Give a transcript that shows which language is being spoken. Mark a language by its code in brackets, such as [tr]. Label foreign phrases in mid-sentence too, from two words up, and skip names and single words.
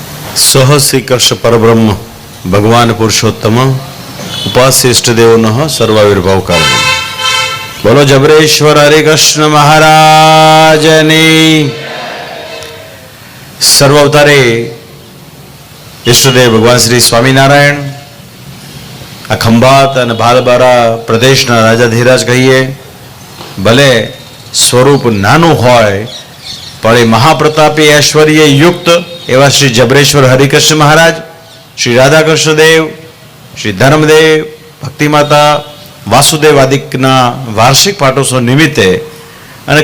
[sa] सह श्री कृष्ण परब्रह्म भगवान पुरुषोत्तम उपास्य इष्ट देव नः सर्वाविर्भाव कारण। [gu] બોલો જબરેશ્વર હરે કૃષ્ણ મહારાજ ને। સર્વાવતારે ઇષ્ટદેવ ભગવાન શ્રી સ્વામીનારાયણ આ ખંભાત અને ભાલબારા પ્રદેશના રાજાધીરાજ કહીએ, ભલે સ્વરૂપ નાનું હોય પણ એ મહાપ્રતાપી ઐશ્વર્ય યુક્ત એવા શ્રી જબરેશ્વર હરિકૃષ્ણ મહારાજ, શ્રી રાધાકૃષ્ણ દેવ, શ્રી ધર્મદેવ, ભક્તિમાતા વાસુદેવ આદિકના વાર્ષિક પાટોત્સવ નિમિત્તે અને